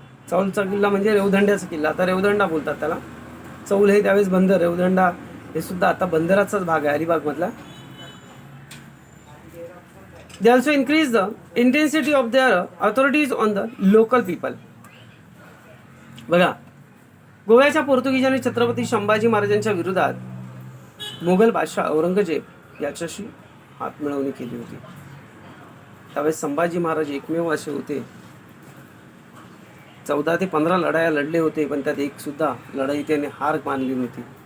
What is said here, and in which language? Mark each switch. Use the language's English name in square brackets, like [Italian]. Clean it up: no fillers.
[Marathi] चौलचा किल्ला म्हणजे रेवदंड्याचा किल्ला, आता रेवदंडा बोलतात त्याला. चौल हे त्यावेळेस बंदर, रेवदंडा हे सुद्धा आता बंदराचाच भाग आहे अलिबाग मधला. [English] They also increased the intensity of their authorities on the local people. [Marathi] बघा, गोव्याच्या पोर्तुगीजांनी छत्रपती संभाजी महाराजांच्या विरोधात मोगल बादशाह औरंगजेब याच्याशी हात मिळवणी केली होती. त्यावेळेस संभाजी महाराज एकमेव असे होते, 14 ते 15 लढाया लढले होते, पण त्यात एक सुद्धा लढाई त्यांनी हार मानली नव्हती.